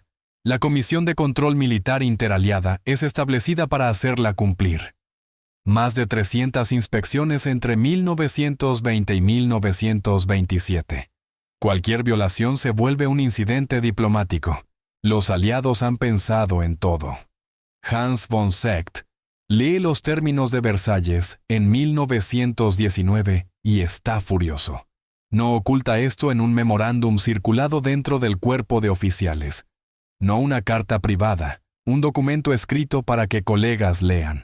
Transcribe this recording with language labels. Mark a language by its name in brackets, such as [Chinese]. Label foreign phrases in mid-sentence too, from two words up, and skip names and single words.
[Spanish] La Comisión de Control Militar Interaliada es establecida para hacerla cumplir. Más de 300 inspecciones entre 1920 y 1927. Cualquier violación se vuelve un incidente diplomático. Los aliados han pensado en todo. Hans von Seeckt lee los términos de Versalles en 1919 y está furioso. No oculta esto en un memorándum circulado dentro del cuerpo de oficiales. No una carta privada, un documento escrito para que colegas lean.